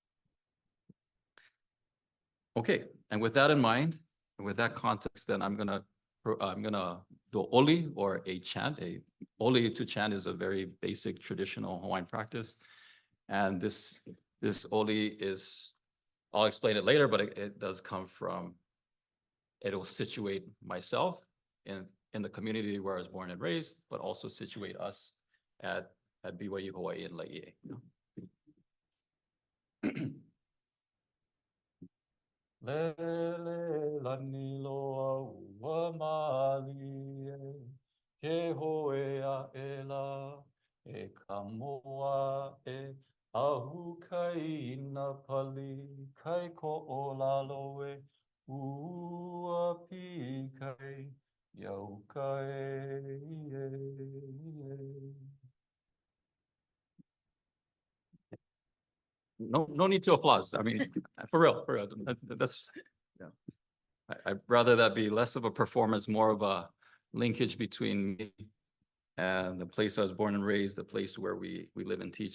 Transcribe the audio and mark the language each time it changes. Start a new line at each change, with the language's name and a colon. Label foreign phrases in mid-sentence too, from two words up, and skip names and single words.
English: Okay, and with that in mind, and with that context, then I'm gonna do oli, or a chant, a Oli to chant is a very basic traditional Hawaiian practice. And this Oli is, I'll explain it later, but it does come from, it will situate myself in the community where I was born and raised, but also situate us at BYU Hawaii and Laie.
Hawaiian: Lele lani loa ua mali e, ke hoe a ela, e ka moa e, ahu kai ina pali, kai ko o lalo e, ua pi kai, iau kai e.
English: No need to applause. I mean, for real. That's yeah. I'd rather that be less of a performance, more of a linkage between me and the place I was born and raised, the place where we live and teach.